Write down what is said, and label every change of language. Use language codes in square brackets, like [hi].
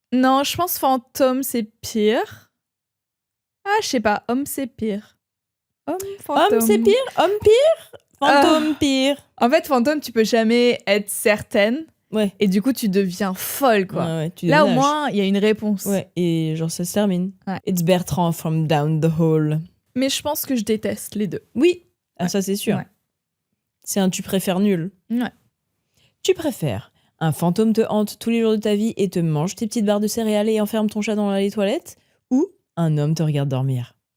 [fr] Non, je pense fantôme, c'est pire. Ah, je sais pas. Homme, c'est pire. Homme, fantôme. Homme, c'est pire. Homme, pire. Fantôme, pire. En fait, fantôme, tu peux jamais être certaine. Ouais. Et du coup, tu deviens folle, quoi. Ouais, tu Là, au déménages. moins, il y a une réponse. Ouais, et genre, ça se termine. Ouais. [en] It's Bertrand from down the hall. [fr] Mais je pense que je déteste les deux. Oui. Ah, ça, c'est sûr. Ouais. C'est un tu préfères nul. Ouais. Tu préfères un fantôme te hante tous les jours de ta vie et te mange tes petites barres de céréales et enferme ton chat dans les toilettes, ou un homme te regarde dormir?